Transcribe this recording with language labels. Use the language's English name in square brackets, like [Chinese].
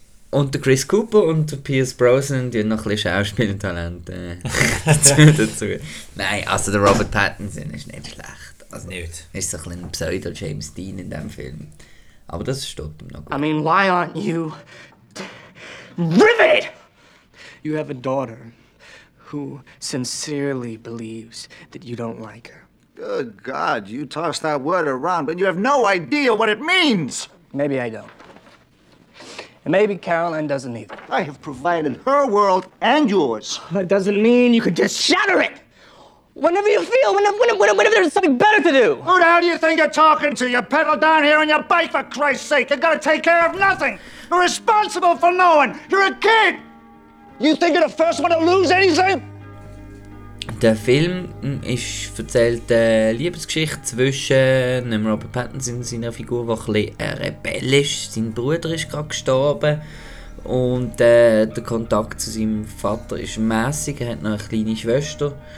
[German] Und der Chris Cooper und der Pierce Brosnan, die haben noch ein bisschen Schauspielertalente dazu. Nein, also der Robert Pattinson ist nicht schlecht. Also nicht. Ist so ein bisschen ein Pseudo-James Dean in dem Film. Aber das stört ihm noch gut. [English] I mean, why aren't you... Rivet! You have a daughter who sincerely believes that you don't like her. Good God, you toss that word around, but you have no idea what it means! Maybe I don't. And maybe Caroline doesn't either. I have provided her world and yours. That doesn't mean you could just shatter it! Whenever you feel, whenever there's something better to do. Who the hell do you think you're talking to? You pedal down here on your bike, for Christ's sake. You've got to take care of nothing. You're responsible for no one. You're a kid. You think you're the first one to lose anything? [German] Der Film ist erzählt eine Liebesgeschichte zwischen Robert Pattinson und seiner Figur, die ein bisschen rebellisch ist. Sein Bruder ist gerade gestorben. Und der Kontakt zu seinem Vater ist mäßig. Er hat noch eine kleine Schwester.